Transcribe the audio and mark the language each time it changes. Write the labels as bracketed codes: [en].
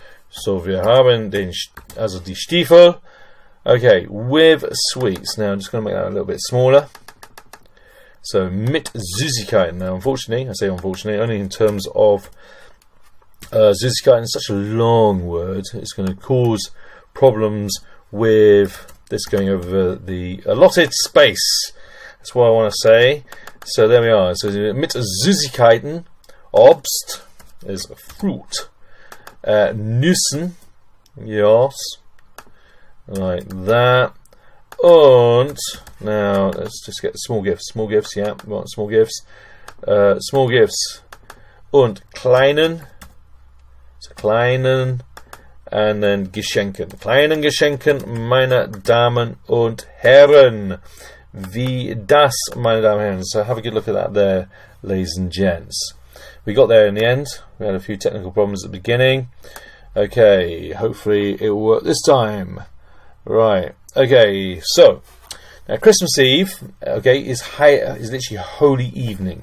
[de] So, wir haben den, also die Stiefel. [en] Okay, with sweets. Now, I'm just going to make that a little bit smaller. So, [de] mit Süßigkeiten. [en] Now, unfortunately, I say unfortunately, only in terms of Süßigkeiten is such a long word. It's going to cause problems with this going over the allotted space. That's what I want to say. So, there we are. So, [de] mit Süßigkeiten, [en] Obst is fruit. Nüssen, yes, like that. Und now let's just get small gifts. Small gifts, yeah, we want small gifts. Small gifts. [de] Und kleinen. So kleinen. [en] And then Geschenken. [de] Kleinen Geschenken, meine Damen und Herren. Wie das, meine Damen und Herren. [en] So have a good look at that there, ladies and gents. We got there in the end. We had a few technical problems at the beginning. Okay, hopefully it will work this time. Right. Okay, so now Christmas Eve, okay, is literally holy evening.